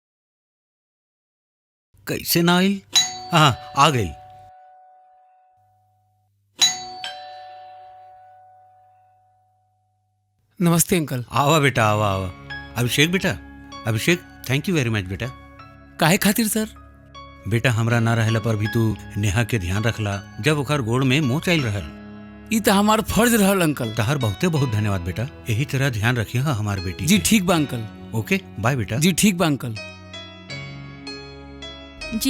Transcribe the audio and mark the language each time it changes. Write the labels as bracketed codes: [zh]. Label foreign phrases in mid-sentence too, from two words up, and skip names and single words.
[bho] कैसे ना आई? हाँ आ गई। नमस्ते अंकल। आवा बेटा आवा आवा। अभिषेक बेटा, अभिषेक [en] thank you very much [bho] बेटा। काहे खातिर सर? बेटा हमरा ना रहला पर भी तू नेहा के ध्यान रखला जब ओकर गोड़ में मोच आइल रहल। ई तो हमार फर्ज रहल अंकल। तहर बहुते बहुत धन्यवाद बेटा। यही तरह ध्यान रखिए हमार बेटी जी के। ठीक बा अंकल। [en] Okay bye बेटा। [bho] जी ठीक बा अंकल। जी